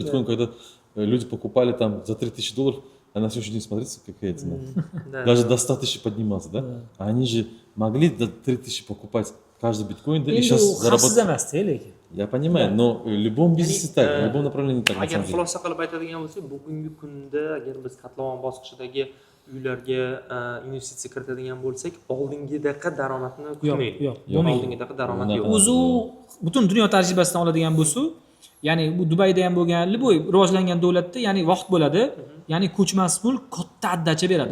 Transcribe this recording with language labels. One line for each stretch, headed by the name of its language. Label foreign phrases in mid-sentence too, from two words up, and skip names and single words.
Russian: Биткоин, когда люди покупали там за 3000 долларов, а на следующий день смотрите, какая цена. Даже до 100 тысяч поднимался, да? А они же могли до 3000 покупать каждый биткоин, да, и сейчас заработать. Я понимаю, но в любом бизнесе так, в любом направлении так.
Uzbek: Agar xulosa qilib aytadigan bo'lsak, bugungi kunda agar biz kotlovan bosqichidagi uylarga investitsiya kiritadigan bo'lsak, oldingidaqa daromadni kutmaylik. Yo'q, bo'lmaydi. Oldingidaqa daromad yo'q. O'zi butun dunyo tajribasidan oladigan bo'lsa, ya'ni bu Dubayda ham bo'lgan, bu rivojlangan davlatda, ya'ni vaqt bo'ladi, ya'ni ko'chmas mulk katta addacha beradi.